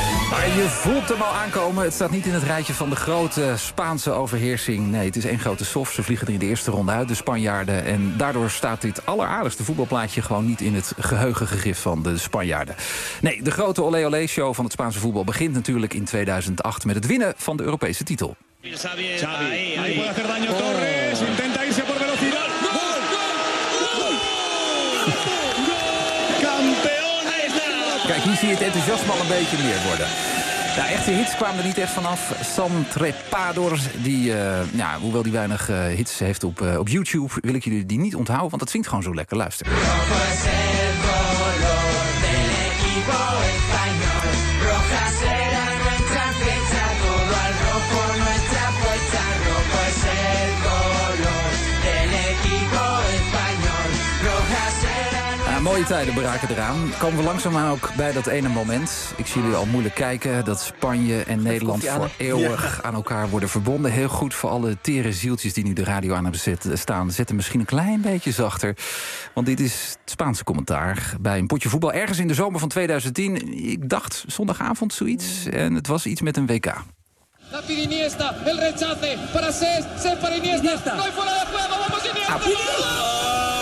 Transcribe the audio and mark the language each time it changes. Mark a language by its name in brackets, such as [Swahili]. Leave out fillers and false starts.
[Dutch] Maar je voelt hem al aankomen. Het staat niet in het rijtje van de grote Spaanse overheersing. Nee, het is één grote sof. Ze vliegen er in de eerste ronde uit, de Spanjaarden. En daardoor staat dit alleraardigste voetbalplaatje gewoon niet in het geheugengegrift van de Spanjaarden. Nee, de grote olé-olé-show van het Spaanse voetbal begint natuurlijk in 2008 met het winnen van de Europese titel. [Spanish] Xavi. Ahí puede hacer daño Torres. Intenta irse por velocidad. ¡Gol! ¡Gol! ¡Gol! ¡Campeones! [Dutch] Kijk, hier zie je het enthousiasme al een beetje meer worden. Ja, echte hits kwamen er niet echt vanaf. Sam Trepador, die, ja, hoewel die weinig hits heeft op YouTube, wil ik jullie die niet onthouden, want dat zingt gewoon zo lekker. Luister. Mooie tijden braken eraan. Komen we langzaamaan ook bij dat ene moment. Ik zie jullie al moeilijk kijken dat Spanje en Nederland voor eeuwig aan elkaar worden verbonden. Heel goed voor alle tere zieltjes die nu de radio aan hebben staan. Zet hem misschien een klein beetje zachter. Want dit is het Spaanse commentaar bij een potje voetbal. Ergens in de zomer van 2010. Ik dacht zondagavond zoiets. En het was iets met een WK. [Spanish] Rapid Iniesta, el rechace. Para Cés, Cés para Iniesta. Estoy fuera de juego, vamos Iniesta.